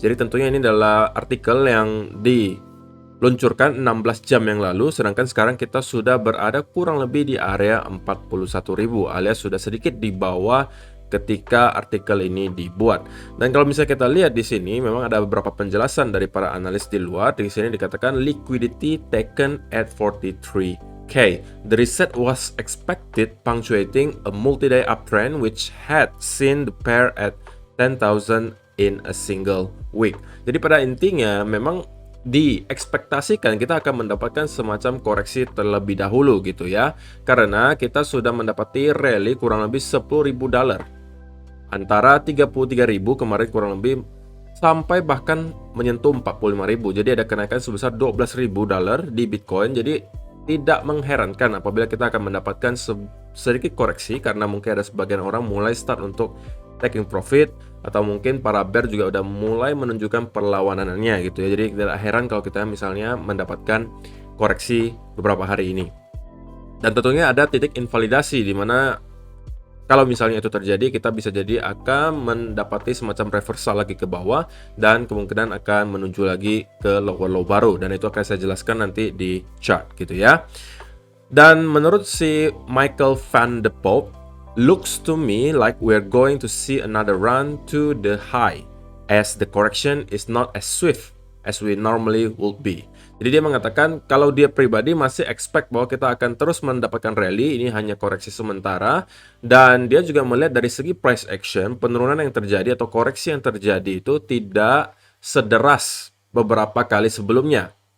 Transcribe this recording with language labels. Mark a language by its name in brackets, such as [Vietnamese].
[Indonesian] Jadi tentunya ini adalah artikel yang diluncurkan 16 jam yang lalu, sedangkan sekarang kita sudah berada kurang lebih di area 41.000 alias sudah sedikit di bawah ketika artikel ini dibuat. Dan kalau misalnya kita lihat di sini memang ada beberapa penjelasan dari para analis di luar. Di sini dikatakan [English] liquidity taken at 43k. The reset was expected punctuating a multi-day uptrend which had seen the pair at 10,000 in a single week. [Indonesian] Jadi pada intinya memang diekspektasikan kita akan mendapatkan semacam koreksi terlebih dahulu gitu ya. Karena kita sudah mendapati rally kurang lebih 10.000 dolar. Antara 33.000 kemarin kurang lebih sampai bahkan menyentuh 45.000. Jadi ada kenaikan sebesar 12.000 dolar di Bitcoin. Jadi tidak mengherankan apabila kita akan mendapatkan sedikit koreksi karena mungkin ada sebagian orang mulai start untuk taking profit atau mungkin para bear juga udah mulai menunjukkan perlawanannya gitu ya. Jadi tidak heran kalau kita misalnya mendapatkan koreksi beberapa hari ini. Dan tentunya ada titik invalidasi di mana kalau misalnya itu terjadi, kita bisa jadi akan mendapati semacam reversal lagi ke bawah dan kemungkinan akan menuju lagi ke low baru, dan itu akan saya jelaskan nanti di chart gitu ya. Dan menurut si [English] Michael van de Poppe, looks to me like we're going to see another run to the high as the correction is not as swift as we normally would be. [Indonesian] Jadi dia mengatakan kalau dia pribadi masih expect bahwa kita akan terus mendapatkan rally, ini hanya koreksi sementara, dan dia juga melihat dari segi price action, penurunan yang terjadi atau koreksi yang terjadi itu tidak sederas beberapa kali sebelumnya.